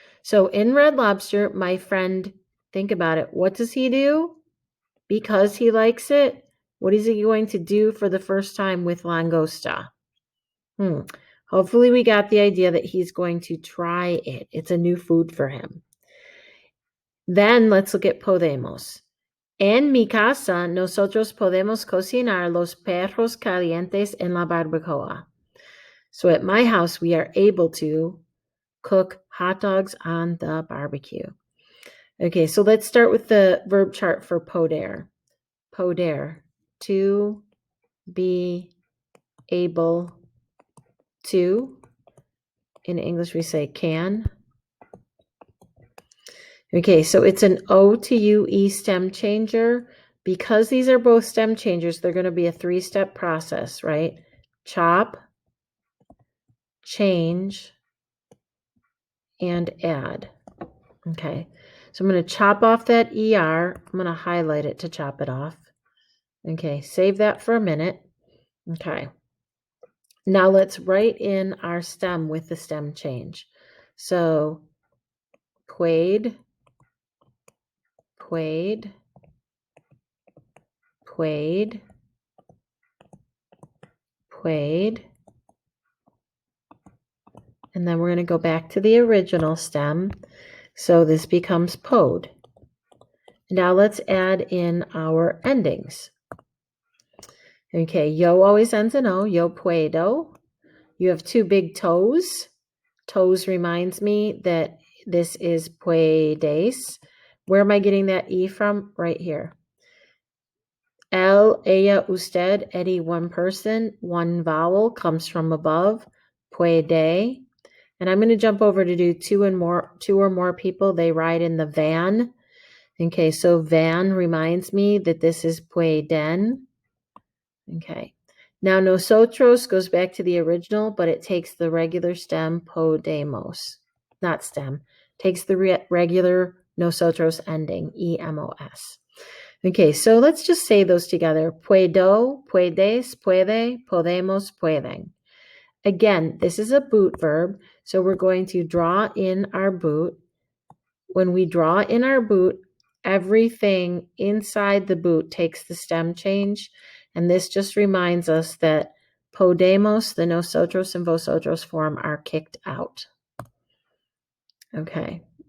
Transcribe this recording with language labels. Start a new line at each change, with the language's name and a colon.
English: So in Red Lobster, my friend, think about it. What does he do? Because he likes it, what is he going to do for the first time with langosta? Hopefully we got the idea that he's going to try it. It's a new food for him. Then let's look at podemos.
Spanish: En mi casa, nosotros podemos cocinar los perros calientes en la barbacoa.
English: So at my house, we are able to cook hot dogs on the barbecue. Okay, so let's start with the verb chart for poder. Poder, to be able to. In English, we say can. Okay, so it's an O to UE stem changer. Because these are both stem changers, they're going to be a 3-step process, right? Chop, change, and add. Okay, so I'm going to chop off that ER. I'm going to highlight it to chop it off. Okay, save that for a minute. Okay, now let's write in our stem with the stem change.
Spanish: So, puede, puede, puede, puede.
English: And then we're going to go back to the original stem. So this becomes pod. Now let's add in our endings. Okay, yo always ends in O,
Spanish: yo puedo.
English: You have 2 big toes. Toes reminds me that this is puedes. Where am I getting that E from? Right here. El, ella, usted, Eddie, one person, one vowel comes from above, puede. And I'm going to jump over to do 2 or more people. They ride in the van. Okay, so van reminds me that this is pueden. Okay, now nosotros goes back to the original, but it takes the regular stem podemos. Not stem, takes the regular nosotros ending, EMOS. Okay, so let's just say those together.
Spanish: Puedo, puedes, puede, podemos, pueden.
English: Again, this is a boot verb, so we're going to draw in our boot. When we draw in our boot, everything inside the boot takes the stem change, and this just reminds us that Podemos, the nosotros and vosotros form are kicked out. Okay.